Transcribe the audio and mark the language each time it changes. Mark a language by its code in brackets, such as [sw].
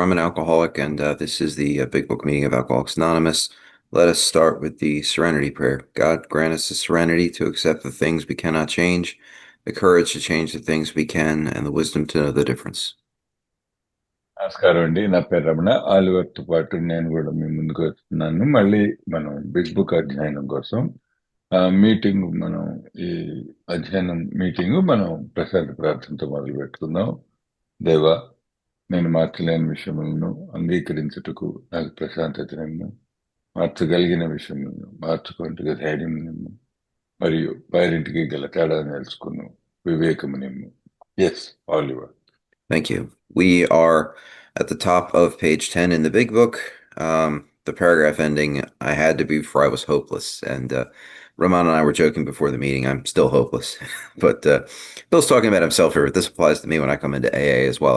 [en] I'm an alcoholic, and this is the Big Book meeting of Alcoholics Anonymous. Let us start with the serenity prayer. God, grant us the serenity to accept the things we cannot change, the courage to change the things we can, and the wisdom to know the difference. [te] నమస్కారం అండి. నా పేరు రమణ. ఆలివర్తో పాటు నేను కూడా మీ ముందుకు వస్తున్నాను. మళ్ళీ మనం బిగ్ బుక్ అధ్యయనం కోసం మీటింగ్ ఈ అధ్యయనం మీటింగ్ ప్రశాంత ప్రార్థనతో మొదలు పెట్టుకుందాం. దేవా, నేను మార్చలేని విషయములను అంగీకరించుటకు నాకు ప్రశాంతతను, మార్చగలిగిన విషయములను మార్చుకుంటూ ధైర్యం నిమ్ము, మరియు వారింటికి గల తేడా నేర్చుకున్నాం వివేకము నిమ్ము. [en] Yes, Oliver. Thank you. We are at the top of page 10 in the Big Book. The paragraph ending, I had to be before I was hopeless. And Ramon and I were joking before the meeting, I'm still hopeless. But Bill's talking about himself here. This applies to me when I come into AA as well.